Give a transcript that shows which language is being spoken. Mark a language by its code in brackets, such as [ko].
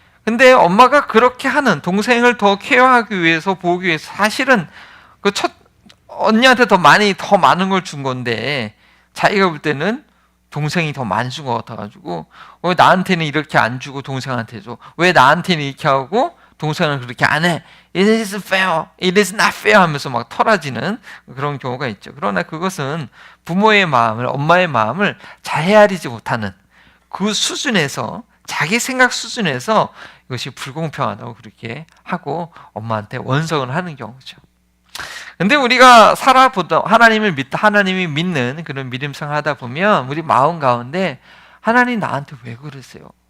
[ko] 근데 엄마가 그렇게 하는 동생을 더 케어하기 위해서 보기 위해서 사실은 그 언니한테 더 많은 걸 준 건데 자기가 볼 때는 동생이 더 많이 준 것 같아가지고 왜 나한테는 이렇게 안 주고 동생한테 줘? 왜 나한테는 이렇게 하고 동생은 그렇게 안 해? [en] It is fair, it is not fair 하면서 막 털어지는 그런 경우가 있죠. [ko] 그러나 그것은 부모의 마음을, 엄마의 마음을 잘 헤아리지 못하는 그 수준에서 자기 생각 수준에서 이것이 불공평하다고 그렇게 하고 엄마한테 원성을 하는 경우죠. 근데 우리가 살아보다 하나님이 믿는 그런 믿음생활 하다 보면 우리 마음 가운데 하나님 나한테 왜 그러세요?